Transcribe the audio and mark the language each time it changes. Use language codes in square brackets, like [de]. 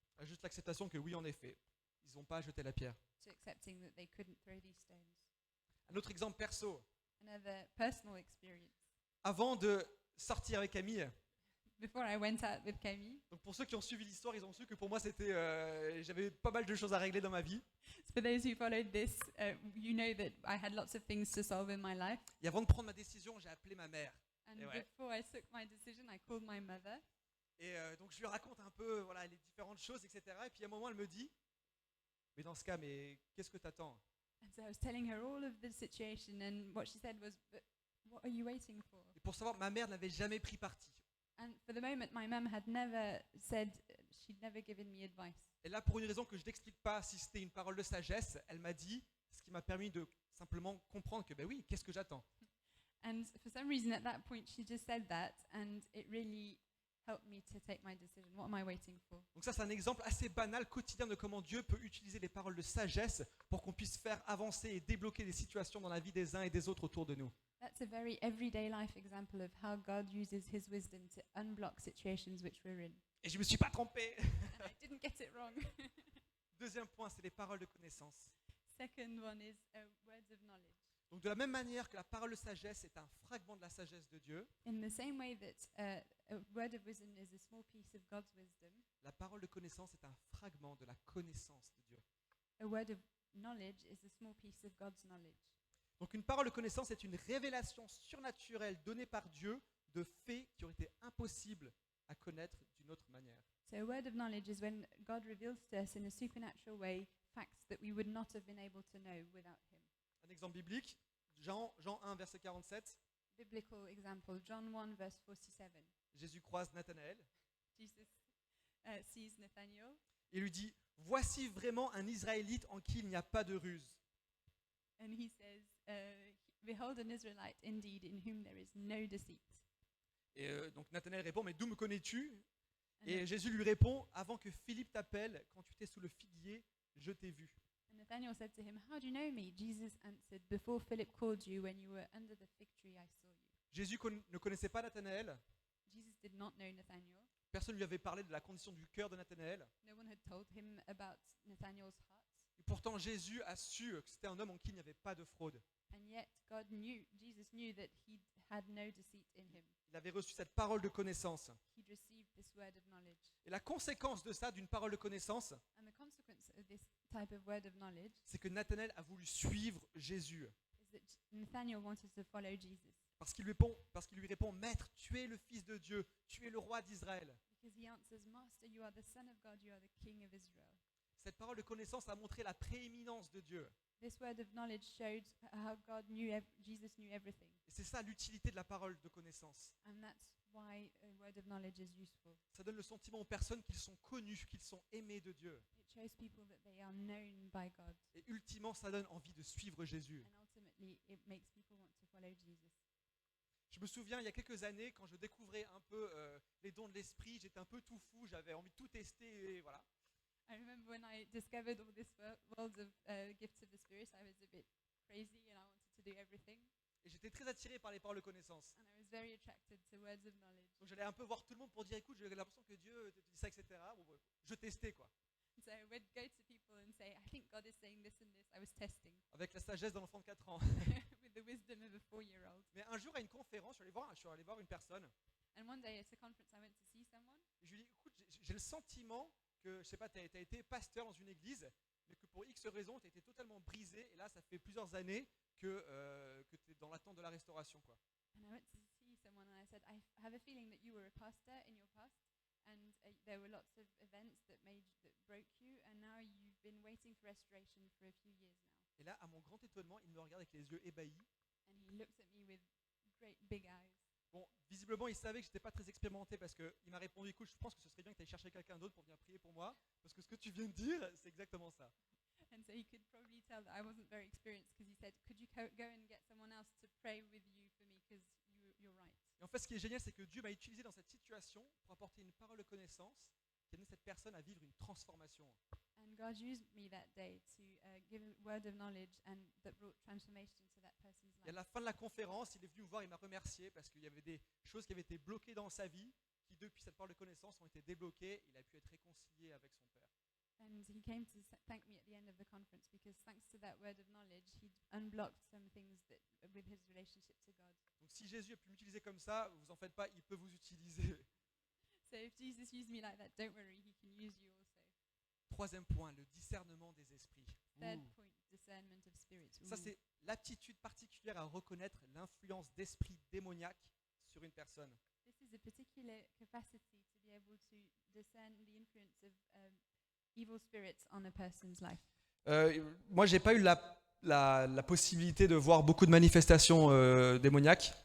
[fr] à juste l'acceptation que oui, en effet, ils n'ont pas jeté la pierre. [en] to accepting that they couldn't throw these stones. [fr] Un autre exemple perso. [en] Another personal experience. [fr] Avant de sortir avec Camille, [en] Before I went out with Camille, [fr] donc pour ceux qui ont suivi l'histoire, ils ont su que pour moi, j'avais pas mal de choses à régler dans ma vie. [en] for those who followed this, you know that I had lots of things to solve in my life. [fr] Et avant de prendre ma décision, j'ai appelé ma mère. [en] And [fr] Et ouais. [en] before I took my decision, I called my mother. [fr] Et donc je lui raconte un peu voilà, les différentes choses, etc. Et puis à un moment, elle me dit, mais dans ce cas, mais qu'est-ce que t'attends? [en] And so I was telling her all of the situation, and what she said was, but what are you waiting for? [fr] Et pour savoir, ma mère n'avait jamais pris parti. [en] And for the moment, my mum had never said, she'd never given me advice. [fr] Et là, pour une raison que je n'explique pas, si c'était une parole de sagesse, elle m'a dit, ce qui m'a permis de simplement comprendre que, ben oui, qu'est-ce que j'attends? [en] And for some reason, at that point, she just said that, and it really helped me to take my decision. What am I waiting for? [fr] Donc ça, c'est un exemple assez banal, quotidien de comment Dieu peut utiliser les paroles de sagesse pour qu'on puisse faire avancer et débloquer des situations dans la vie des uns et des autres autour de nous. [en] That's a very everyday life example of how God uses His wisdom to unblock situations which we're in. [fr] Et je me suis pas trompé. [en] And I didn't get it wrong. [fr] Deuxième point, c'est les paroles de connaissance. [en] Second one is words of knowledge. [fr] Donc de la même manière que la parole de sagesse est un fragment de la sagesse de Dieu, [en] In the same way that a word of wisdom is a small piece of God's wisdom, [fr] la parole de connaissance est un fragment de la connaissance de Dieu. [en] a word of knowledge is a small piece of God's knowledge. [fr] Donc une parole de connaissance est une révélation surnaturelle donnée par Dieu de faits qui auraient été impossibles à connaître d'une autre manière. [en] So a word of knowledge is when God reveals to us in a supernatural way facts that we would not have been able to know without Him. [fr] Un exemple biblique, Jean 1, verset 47, [en] Biblical example, John 1 verse 47. [fr] Jésus croise Nathanaël [en] Jesus sees Nathanael [fr] et lui dit « Voici vraiment un Israélite en qui il n'y a pas de ruse. [en] and he says, behold an Israelite indeed in whom there is no deceit. » [fr] Et donc Nathanaël répond, mais d'où me connais-tu? [en] And, [fr] Et Jésus lui répond, avant que Philippe t'appelle, quand tu étais sous le figuier, je t'ai vu. [en] and Nathanael said to him, "How do you know me?" Jesus answered, "Before Philip called you, when you were under the fig tree, I saw you." [fr] Jésus ne connaissait pas Nathanaël. [en] Jesus did not know Nathanael. [fr] Personne ne lui avait parlé de la condition du cœur de Nathanaël. [en] No one had told him about Nathanael's heart. [fr] Et pourtant, Jésus a su que c'était un homme en qui il n'y avait pas de fraude. [en] And yet Jesus knew that he had no deceit in him. [fr] Il avait reçu cette parole de connaissance. [en] He'd received this word of knowledge. [fr] Et la conséquence de ça, d'une parole de connaissance, [en] And the consequence of this type of word of knowledge [fr] c'est que Nathanaël a voulu suivre Jésus. [en] is that Nathanael wanted to follow Jesus [fr] Parce qu'il lui répond, Maître, tu es le Fils de Dieu, tu es le roi d'Israël. [en] because he answers, "Master, you are the Son of God, you are the King of Israel." [fr] Cette parole de connaissance a montré la prééminence de Dieu. [en] This word of knowledge showed how Jesus knew everything. [fr] Et c'est ça l'utilité de la parole de connaissance. [en] And that's why a word of knowledge is useful. [fr] Ça donne le sentiment aux personnes qu'ils sont connus, qu'ils sont aimés de Dieu. [en] It shows people that they are known by God. [fr] Et ultimement, ça donne envie de suivre Jésus. [en] And ultimately, it makes people want to follow Jesus. [fr] Je me souviens, il y a quelques années, quand je découvrais un peu les dons de l'esprit, j'étais un peu tout fou, j'avais envie de tout tester, et voilà. [en] I remember when I discovered all this world of gifts of the Spirit, I was a bit crazy and I wanted to do everything. [fr] Et j'étais très attiré par les paroles de connaissance. [en] And I was very attracted to words of knowledge. [fr] Donc j'allais un peu voir tout le monde pour dire, écoute, j'ai l'impression que Dieu te dit ça, etc. Bon, bref, je testais, quoi. [en] So I would go to people and say, "I think God is saying this and this." I was testing [fr] Avec la sagesse d'un enfant de 4 ans. [en] with the wisdom of a 4-year-old. [fr] Mais un jour, à une conférence, je suis allé voir une personne. [en] And one day at a conference, I went to see someone. [fr] Et je lui ai dit, écoute, j'ai le sentiment que, je sais pas, tu as été pasteur dans une église, mais que pour X raisons, tu as été totalement brisé. Et là, ça fait plusieurs années que tu es dans l'attente de la restauration, quoi. [en] And I went to see someone and I said, "I have a feeling that you were a pastor in your past, and there were lots of events that broke you, and now you've been waiting for restoration for a few years now." [fr] Et là, à mon grand étonnement, il me regarde avec les yeux ébahis. [en] And he looked at me with great big eyes. [fr] Bon, visiblement, il savait que je n'étais pas très expérimenté parce qu'il m'a répondu, écoute, je pense que ce serait bien que tu ailles chercher quelqu'un d'autre pour venir prier pour moi, parce que ce que tu viens de dire, c'est exactement ça. [en] And so he could probably tell that I wasn't very experienced because he said, "Could you go and get someone else to pray with you for me because you're right." [fr] Et en fait, ce qui est génial, c'est que Dieu m'a utilisé dans cette situation pour apporter une parole de connaissance qui a amené cette personne à vivre une transformation. [en] And God used me that day to give a word of knowledge and that brought transformation to that person's [fr] Et à [en] life. [fr] la fin de la conférence, il est venu me voir, il m'a remercié parce qu'il y avait des choses qui avaient été bloquées dans sa vie, qui depuis cette parole de connaissance ont été débloquées. Il a pu être réconcilié avec son Père. [en] And he came to thank me at the end of the conference because thanks to that word of knowledge, he'd unblocked some things that with his relationship to God. [fr] Donc si Jésus a pu m'utiliser comme ça, vous en faites pas, il peut vous utiliser. [en] So if Jesus used me like that, don't worry, he can use you also. [fr] Troisième point, le discernement des esprits. [en] Third Ouh. point, discernment of spirits. [fr] Ça, Ooh. c'est l'aptitude particulière à reconnaître l'influence d'esprits démoniaques sur une personne. [en] This is a particular capacity to be able to discern the influence of evil spirits on a person's life. [fr] Moi, j'ai pas eu la possibilité de voir beaucoup de manifestations démoniaques,